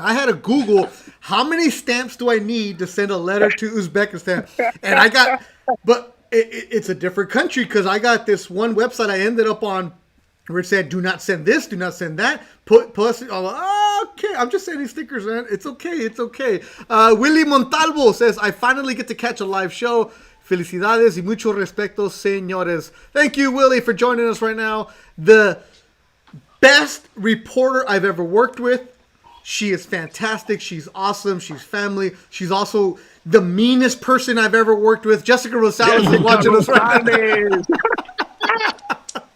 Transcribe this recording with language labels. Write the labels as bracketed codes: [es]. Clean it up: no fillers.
[en] I had to Google how many stamps do I need to send a letter to Uzbekistan, and but it's a different country because I got this one website I ended up on where it said, "Do not send this, do not send that." Put plus. Oh, okay, I'm just sending stickers, man. It's okay. It's okay. Willie Montalvo says, "I finally get to catch a live show. [es] Felicidades y mucho respeto, señores." [en] Thank you, Willie, for joining us right now. The best reporter I've ever worked with. She is fantastic. She's awesome. She's family. She's also the meanest person I've ever worked with. Jessica Rosales is watching us right now.